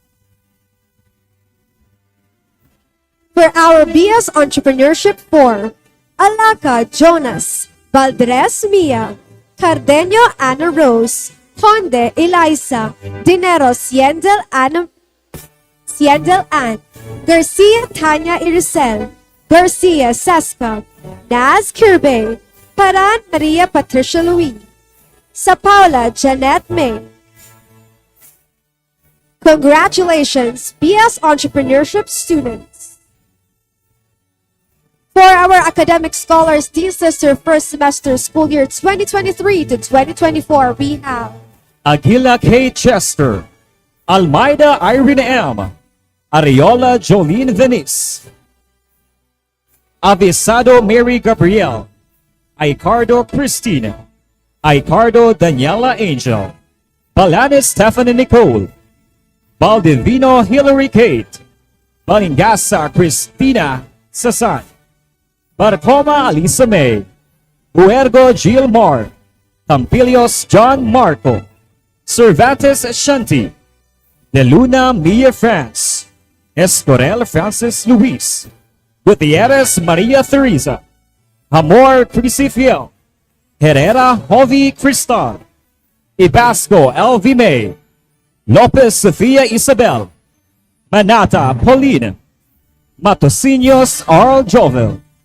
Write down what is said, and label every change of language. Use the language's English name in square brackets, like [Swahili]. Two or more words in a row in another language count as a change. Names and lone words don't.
[English] For our BS Entrepreneurship 4, Alaka Jonas, Valdres Mia, Cardenio Ana Rose, Honde Eliza, Dinero Siendel Ann, Garcia Tanya Irisel, Garcia Saska, Naz Kirby, Paran Maria Patricia Louis, Sa Paula Janet May. Congratulations, BS Entrepreneurship students. For our Academic Scholars Dean's Lister first semester school year 2023 to 2024, we have Aguila K. Chester, Almeida Irene M, Ariola Jolene Venice, Avisado Mary Gabriel, Icardo Christine, Icardo Daniela Angel, Balanes Stephanie Nicole, Baldivino Hillary Kate, Balingasa Christina Sasan, Barcoma Alisa May, Buergo Gilmar, Tampilios John Marco, Cervantes Shanti, De Luna Mia France, Estorel Francis Luis, Gutierrez Maria Teresa, Amor Crisifiel, Herrera Jovi Cristal, Ibasco Elvi May, Lopez Sofia Isabel, Manata Pauline, Matosinos Arl Jovel,